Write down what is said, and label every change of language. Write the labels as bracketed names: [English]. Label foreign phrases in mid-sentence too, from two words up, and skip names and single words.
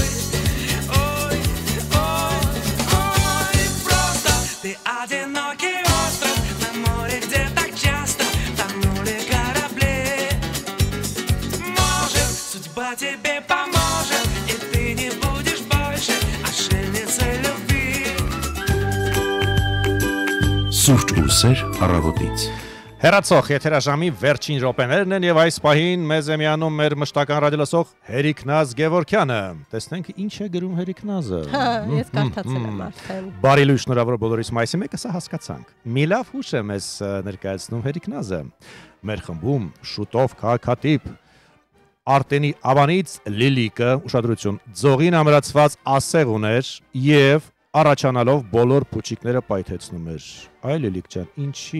[Russian] Ой, ой, ой, просто ты одинокий остров на море, где так часто тонули корабли. Может, судьба тебе поможет, и ты не будешь больше отшельницей любви. [Armenian] Սուրճ ու սեր առավոտից։ Հերացող եթերաժամի վերջին րոպեներն են եւ այս պահին մեզ է միանում մեր մշտական ռադիոլսող Հերիկնազ Գևորգյանը։ Տեսնենք ինչ է գրում Հերիկնազը։ Ես կարդացել եմ արդեն։ Բարի լույս, շնորհավոր բոլորիս մայիսի 1-ը սա հասկացանք։ Մի լավ հուշ է մեզ ներկայացնում Հերիկնազը։ Մեր խմբում շուտով քաղաքատիպ Արտենի Ավանից Լիլիկը ուշադրություն ձողին ամրացված ասեղ ուներ եւ առաջանալով բոլոր փուչիկները պայթեցնում էր։ Այ Լիլիկ ջան, ինչի։